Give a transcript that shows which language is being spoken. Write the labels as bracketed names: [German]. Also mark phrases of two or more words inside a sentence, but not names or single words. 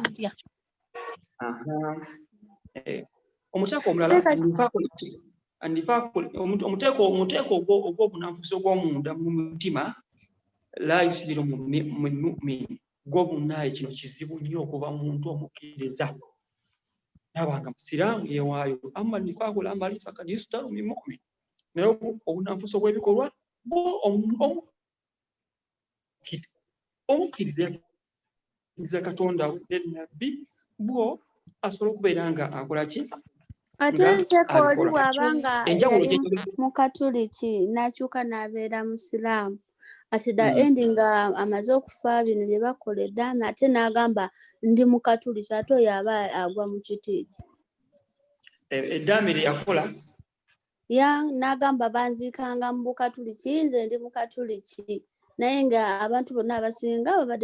[Ganda] omuteeko omulala omuteeko ogw'obunanfuusi ogw'omunda mu mutima [Arabic] لا يصدر مؤمن [Ganda] gw'obunaye kino kizibu nnyo okuva mu muntu omukkiriza nabanga musiraamu yeewaayo [Arabic] أما نفاق العمل فقد يصدر من مؤمن, [Ganda] naye obunanfuusi obw'ebikolwa omukkiriza Katonda we ne Nabbi bwo asobola okubeera nga akola ki? ate nseko oli bw'abanga yali mu Katuliki n'akyuka n'abeera musiraamu [English] at the end [Ganda] nga amaze okufa bino bye bakola eddaame ate n'agamba ndi mu Katuliki, ate oyo aba agwa mu kitiiki eddaame lye yakola n'agamba banziikanga mu Bukatuliki, nze ndi mu Katuliki, naye nga abantu bonna abasinga babadde